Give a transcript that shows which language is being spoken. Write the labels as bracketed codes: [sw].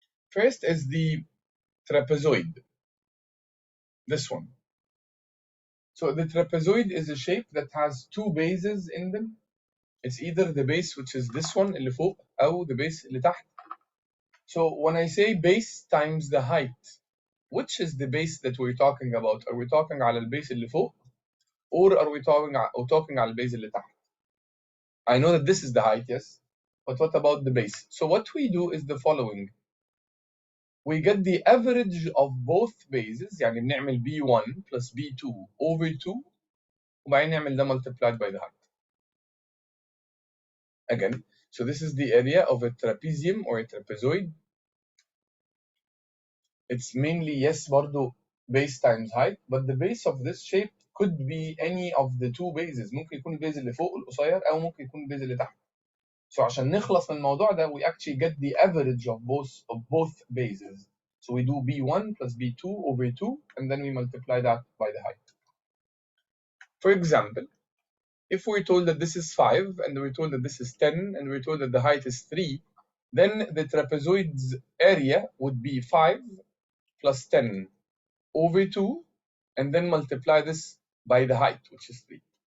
[en] First is the trapezoid. This one. So the trapezoid is a shape that has two bases in them. It's either the base, which is this one [ar] اللي فوق, أو [en] the base [ar] اللي تحت. [en] So when I say base times the height, which is the base that we're talking about? Are we talking [ar] على البيس اللي فوق, [en] or are we talking [ar] على البيس اللي تحت? [en] I know that this is the height, yes, but what about the base? So what we do is the following. We get the average of both bases, [ar] يعني بنعمل [en] B1 plus B2 over 2, [ar] وبعدين نعمل ده [en] multiplied by the height. Again, so this is the area of a trapezium or a trapezoid. It's mainly, yes, [ar] برضو [en] base times height, but the base of this shape could be any of the two bases. [ar] ممكن يكون البيز اللي فوق القصير أو ممكن يكون البيز اللي تحت. [en] So [ar] عشان نخلص من الموضوع ده, [en] we actually get the average of both bases. So we do B1 plus B2 over 2, and then we multiply that by the height. For example, if we're told that this is 5, and we're told that this is 10, and we're told that the height is 3, then the trapezoid's area would be 5 plus 10 over 2, and then multiply this by the height, which is 3.